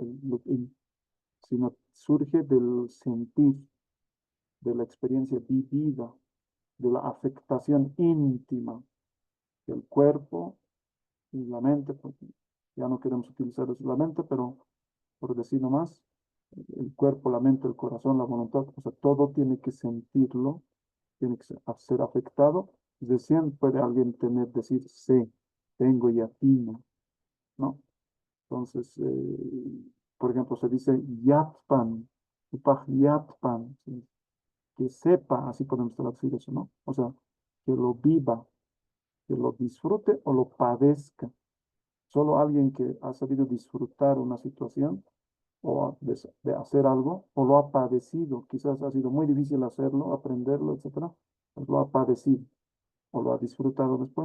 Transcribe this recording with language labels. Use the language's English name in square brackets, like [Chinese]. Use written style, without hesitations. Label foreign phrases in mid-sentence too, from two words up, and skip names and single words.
[Spanish] Sino surge del sentir, de la experiencia vivida, de la afectación íntima del cuerpo y la mente, porque ya no queremos utilizar eso, la mente, pero por decir nomás, el cuerpo, la mente, el corazón, la voluntad, o sea, todo tiene que sentirlo, tiene que ser afectado. Recién puede alguien decir, sé, tengo yatina, ¿no? Entonces, por ejemplo, se dice yatpan, [Aymara] upaj yatpan, [Spanish] ¿sí? Que sepa, así podemos traducir eso, ¿no? O sea, que lo viva, que lo disfrute o lo padezca. Solo alguien que ha sabido disfrutar una situación o de hacer algo, o lo ha padecido, quizás ha sido muy difícil hacerlo, aprenderlo, etcétera, pues lo ha padecido o lo ha disfrutado después.